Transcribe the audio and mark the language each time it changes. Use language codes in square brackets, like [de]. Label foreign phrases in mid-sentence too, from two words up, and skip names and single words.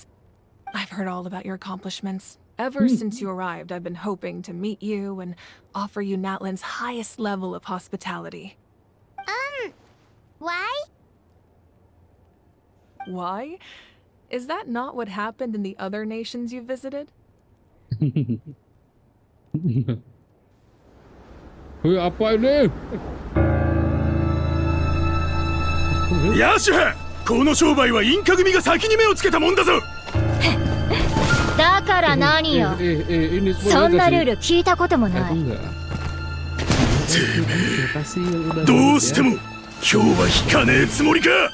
[en] I've heard all about your accomplishments. Ever since you arrived, I've been hoping to meet you and offer you Natlan's highest level of hospitality. Why? Why? Is that not what happened in the other nations you visited? [id] Apa ini? [ja] ヤシュこの商売はインカ組が先に目をつけたもんだぞだから何よそんなルール聞いたこともないてめえどうしても今日は引かねえつもりか